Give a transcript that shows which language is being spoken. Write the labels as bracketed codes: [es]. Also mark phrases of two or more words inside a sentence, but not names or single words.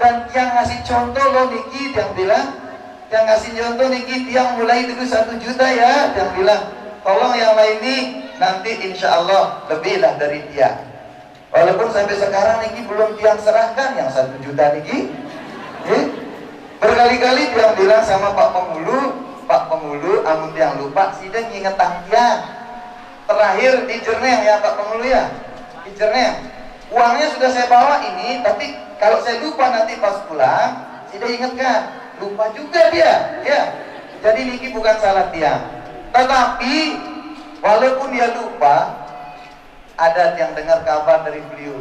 [id] Dan yang ngasih contoh loh Niki, yang bilang, yang ngasih contoh Niki, yang mulai dulu 1 juta ya, yang bilang, tolong yang lain nih, nanti [ar] insya Allah [id] lebih lah dari dia. Walaupun sampai sekarang Niki belum tiang serahkan yang 1 juta Niki. Berkali-kali dia bilang sama Pak Pemulu, [sas] amun tiang lupa, sidang ingetang tiang. [id] Terakhir di Jerneng ya Pak Pemulu ya, di Jerneng. Uangnya sudah saya bawa ini, tapi kalau saya lupa nanti pas pulang, sidang ingatkan. Lupa juga dia, ya. Jadi Niki bukan salah tiang. Tetapi walaupun dia lupa, ada yang dengar kabar dari beliau.